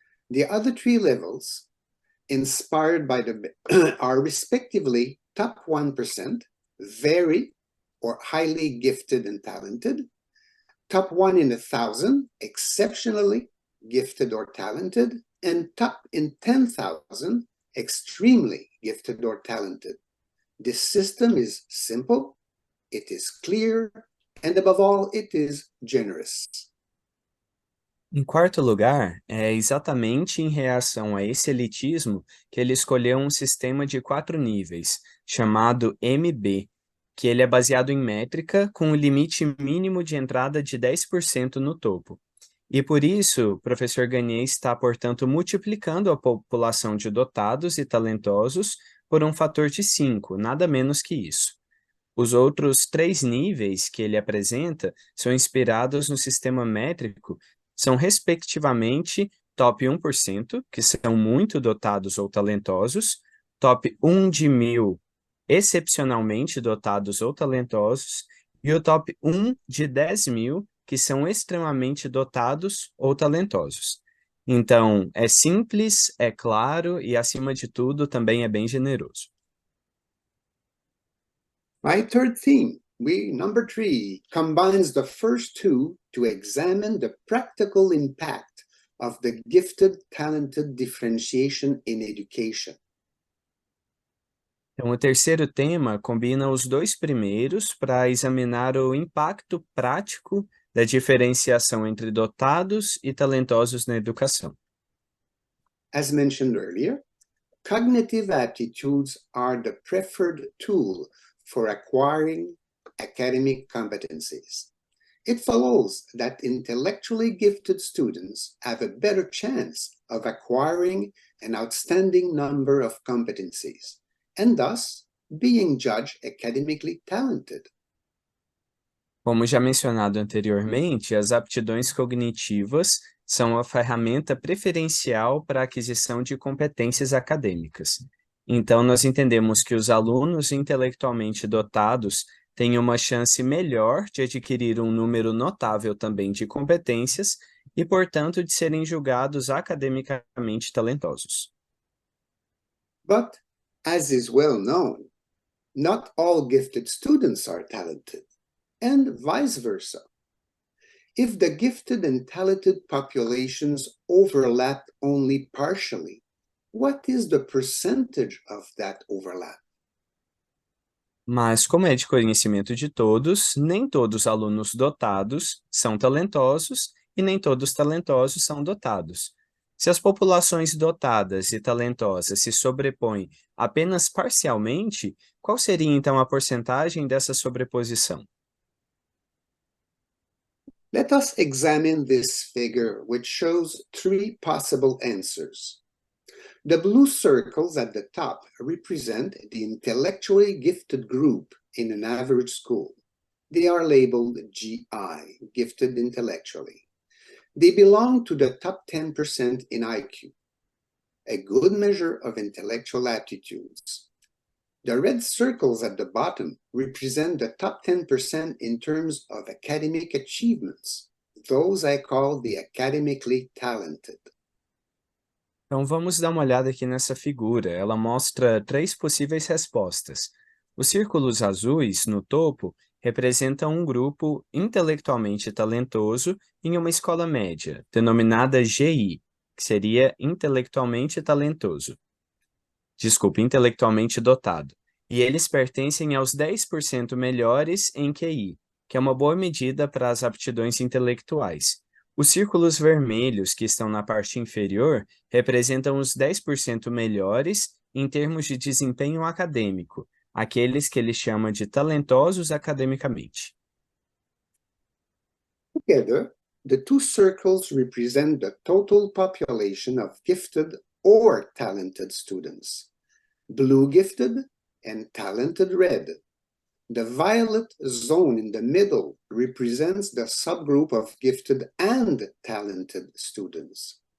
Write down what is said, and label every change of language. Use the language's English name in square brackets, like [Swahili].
[English] The other 3 levels, inspired by are respectively top 1%, very or highly gifted and talented, top 1 in 1,000, exceptionally gifted or talented, and top in 10,000, extremely gifted or talented. This system is simple, it is clear, and above all, it is generous. [Portuguese] Em quarto lugar, é exatamente em reação a esse elitismo que ele escolheu um sistema de 4 níveis, chamado MB, que ele é baseado em métrica com o limite mínimo de entrada de 10% no topo. E por isso, o professor Gagné está, portanto, multiplicando a população de dotados e talentosos por um fator de 5, nada menos que isso. Os outros 3 níveis que ele apresenta são inspirados no sistema métrico, são respectivamente top 1%, que são muito dotados ou talentosos, top 1 de 1000, excepcionalmente dotados ou talentosos, e o top 1 de 10.000, que são extremamente dotados ou talentosos. Então, é simples, é claro e, acima de tudo, também é bem generoso. [English] My third theme, number 3, combines the first 2 to examine the practical impact of the gifted-talented differentiation in education. [Portuguese] Então, o terceiro tema combina os 2 primeiros para examinar o impacto prático da diferenciação entre dotados e talentosos na educação. [English] As mentioned earlier, cognitive aptitudes are the preferred tool for acquiring academic competencies. It follows that intellectually gifted students have a better chance of acquiring an outstanding number of competencies, and thus being judged academically talented. [Portuguese] Como já mencionado anteriormente, as aptidões cognitivas são a ferramenta preferencial para a aquisição de competências acadêmicas. Então, nós entendemos que os alunos intelectualmente dotados têm uma chance melhor de adquirir um número notável também de competências e, portanto, de serem julgados academicamente talentosos. [English] But, as is well known, not all gifted students are talented, and vice versa. If the gifted and talented populations overlap only partially, what is the percentage of that overlap? [Portuguese] Mas, como é de conhecimento de todos, nem todos os alunos dotados são talentosos e nem todos talentosos são dotados. Se as populações dotadas e talentosas se sobrepõem apenas parcialmente, qual seria então a porcentagem dessa sobreposição? [English] Let us examine this figure, which shows three possible answers. The blue circles at the top represent the intellectually gifted group in an average school. They are labeled GI, gifted intellectually. They belong to the top 10% in IQ, a good measure of intellectual aptitudes. The red circles at the bottom represent the top 10% in terms of academic achievements. Those I call the academically talented. [Portuguese] Então vamos dar uma olhada aqui nessa figura. Ela mostra três possíveis respostas. Os círculos azuis, no topo, representam um grupo intelectualmente talentoso em uma escola média, denominada GI, que seria intelectualmente talentoso. Desculpe, intelectualmente dotado. E eles pertencem aos 10% melhores em QI, que é uma boa medida para as aptidões intelectuais. Os círculos vermelhos que estão na parte inferior representam os 10% melhores em termos de desempenho acadêmico, aqueles que ele chama de talentosos academicamente. [English] Together, the two circles represent the total population of gifted or talented students. Blue gifted and talented red. The violet zone in the middle represents the subgroup of gifted and talented students.